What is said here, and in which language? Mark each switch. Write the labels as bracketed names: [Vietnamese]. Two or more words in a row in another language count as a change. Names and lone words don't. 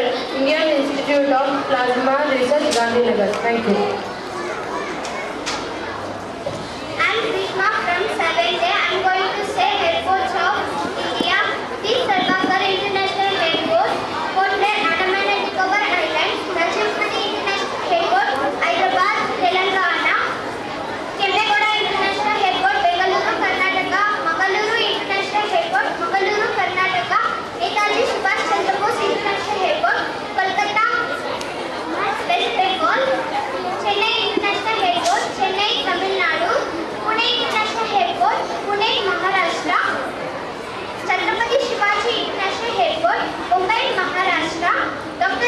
[English] Indian Institute of Plasma Research, Gandhinagar. Thank you. I am Grishma from 7th. I am going to say airports of India. The Sarkar International Airport, Port Blair, Andaman and Nicobar Islands, Rajapati International Airport, Hyderabad, Telangana, Kempegowda International Airport, Bengaluru, Karnataka, Mangaluru International Airport, Mangaluru, Karnataka, Netaji Subhash Chandra Bose International Airport, Kolkata, West Bengal, Chennai International Airport, Chennai, Tamil Nadu, Pune International Airport, Pune, Maharashtra, Chhatrapati Shivaji International Airport, Mumbai, Maharashtra, Dr.